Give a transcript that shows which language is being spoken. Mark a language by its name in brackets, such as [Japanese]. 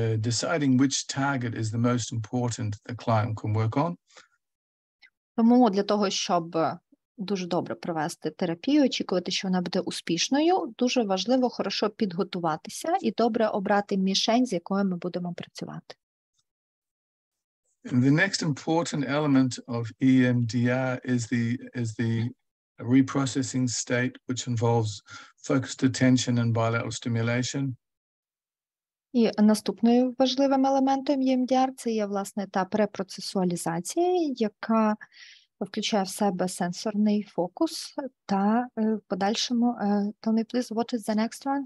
[English] Deciding which target is the most important the client can work on. [Ukrainian] Тому для того, щоб дуже добре провести терапію, очікувати, що вона буде успішною, дуже важливо хорошо підготуватися і добре обрати мішень, з якою ми будемо працювати. [English] The next important element of EMDR is the reprocessing state, which involves focused attention and bilateral stimulation. [Ukrainian] І наступним важливим елементом EMDR – це є, власне, етап репроцесуалізації, яка включає в себе сенсорний фокус та в подальшому, [English] tell me please, what is the next one?